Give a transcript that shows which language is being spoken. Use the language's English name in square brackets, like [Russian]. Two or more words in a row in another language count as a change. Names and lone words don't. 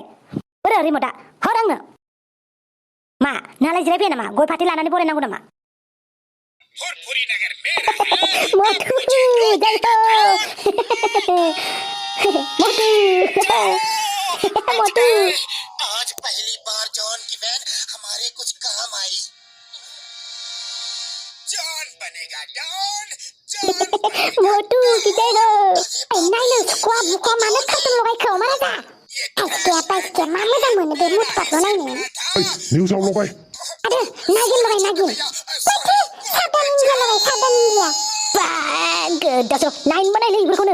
[Bodo] बोरो रिमटआ हर आंनो। मा नालाय जिरायफैया नामा? गय फाथै लानानै बरायनांगौ नामा? मोटु जायो मोटु। [Hindi] आज पहली बार जॉन की बहन हमारे कुछ काम आई। जॉन बनेगा डॉन, जॉन मोटु की जय हो। [Bodo] नायनो सुखुआ बुखुआ मानो खारटुन लगायखो महाराजा? आइसके मा मोजां मोनो बे मुटुकाखौ नायनो। निउसाव लगाय। आरो नागिन लगाय नागिन। साबधान इन्डिया लगाय साबधान इन्डिया। गोदासो नाइन बानायलै बेफोरखौनो।